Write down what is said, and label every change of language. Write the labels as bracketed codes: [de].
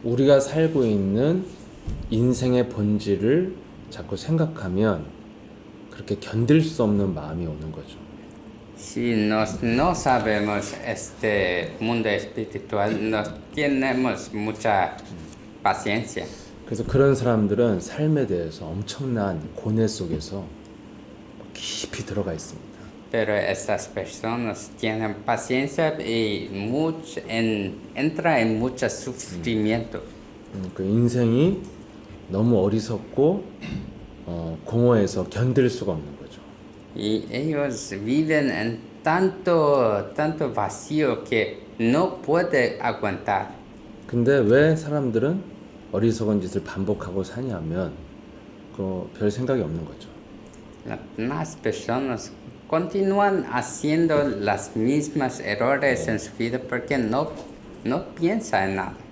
[ko] 우리가 살고 있는 인생의 본질을 자꾸 생각하면 그렇게 견딜 수 없는 마음이 오는 거죠. [es] Si no sabemos este mundo espiritual, no tenemos mucha paciencia. [ko] 그래서 그런 사람들은 삶에 대해서 엄청난 고뇌 속에서 깊이 들어가 있습니다. [es] Pero estas personas tienen paciencia y entra en mucho sufrimiento. [ko] 그 인생이 너무 어리석고 공허해서 견딜 수가 없는 거죠. [es] Y ellos viven en tanto vacío que no puede aguantar. [ko] 근데 왜 사람들은 어리석은 짓을 반복하고 사냐면 별 생각이 없는 거죠. [es] Las personas continúan haciendo las mismas errores en su vida porque no piensa en nada.